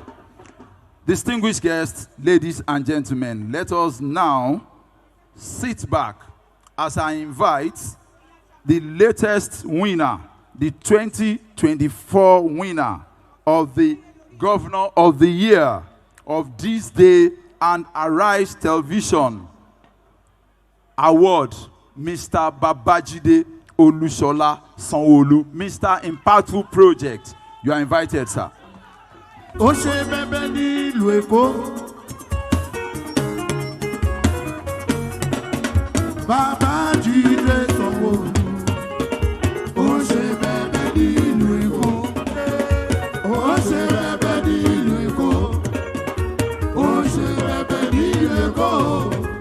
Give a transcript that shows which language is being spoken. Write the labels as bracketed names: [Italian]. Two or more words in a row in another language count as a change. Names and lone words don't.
[English] Distinguished guests, ladies and gentlemen, let us now sit back as I invite the latest winner, the 2024 winner of the Governor of the Year of This Day and Arise Television Award, Mr. Babajide Olushola Sanwo-Olu, Mr. Impactful Project. You are invited, sir. [Yoruba] Ose bebe ni ìlú Èkó. Babajide Sanwo-Olu. Ose bebe ni ìlú Èkó. Ose bebe ni ìlú Èkó. Ose bebe ni ìlú Èkó.